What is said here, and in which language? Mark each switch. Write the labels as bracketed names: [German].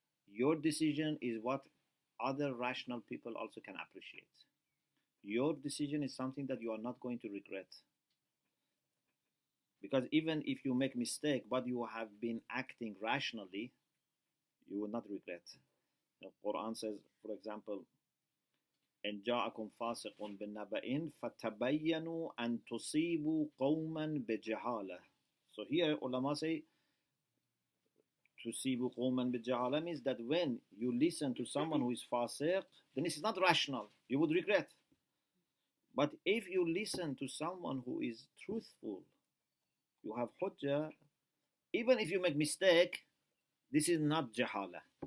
[English] Your decision is what other rational people also can appreciate. Your decision is something that you are not going to regret. Because even if you make mistake, but you have been acting rationally, you will not regret. The Quran says, for example, [Arabic] إن جاءكم فاسق بنبأ فتبينوا أن تصيبوا قوما بجهالة. [English] So here ulama say [Arabic] تصيبوا قوما بجهالة [English] means that when you listen to someone who is fasiq, then it's not rational. You would regret. But if you listen to someone who is truthful, you have hujjah, even if you make mistake, this is not jahala.